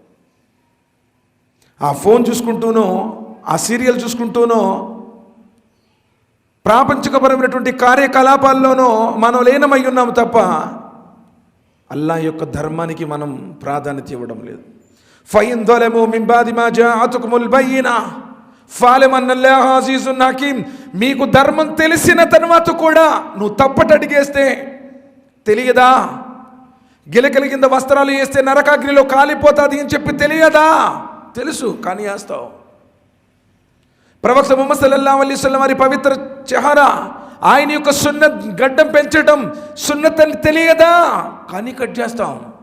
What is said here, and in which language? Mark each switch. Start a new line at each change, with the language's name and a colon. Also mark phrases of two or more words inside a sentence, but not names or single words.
Telugu: ఆ ఫోన్ చూసుకుంటూనో, ఆ సీరియల్ చూసుకుంటూనో, ప్రాపంచికపరమైనటువంటి కార్యకలాపాల్లోనో మనం లీనమై ఉన్నాం తప్ప అల్లా యొక్క ధర్మానికి మనం ప్రాధాన్యత ఇవ్వడం లేదు.
Arabic: ఫైన్ ظلموا من بعد ما جاءتكم البينة فاعلم أن الله عزيز حكيم.
Telugu: మీకు ధర్మం తెలిసిన తర్వాత కూడా నువ్వు తప్పట అడిగేస్తే, తెలియదా? గిలకల కింద వస్త్రాలు వేస్తే నరకాగ్నిలో కాలిపోతుంది అని చెప్పి తెలియదా? తెలుసు, కానీ వేస్తావు. ప్రవక్త ముహమ్మద్
Arabic: صلى الله عليه وسلم
Telugu: వారి పవిత్ర చెహరా, ఆయన యొక్క సున్నత్ గడ్డం పెంచడం సున్నత్ అని తెలియదా, కానీ కట్ చేస్తాం.